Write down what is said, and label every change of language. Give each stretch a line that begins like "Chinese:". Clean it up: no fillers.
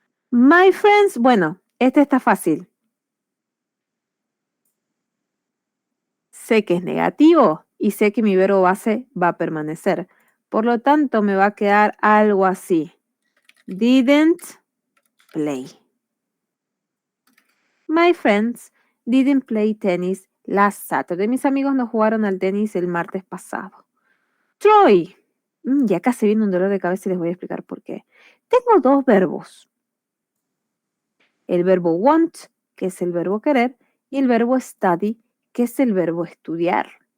English: My friends,
Spanish: bueno, este está fácil. Sé que es negativo y sé que mi verbo base va a permanecer. Por lo tanto, me va a quedar algo así.
English: Didn't play. My friends didn't play tennis last Saturday.
Spanish: Mis amigos no jugaron al tenis el martes pasado. Troy. Y acá se viene un dolor de cabeza y les voy a explicar por qué. Tengo dos verbos. El verbo want, que es el verbo querer, y el verbo study, que es el verbo estudiar.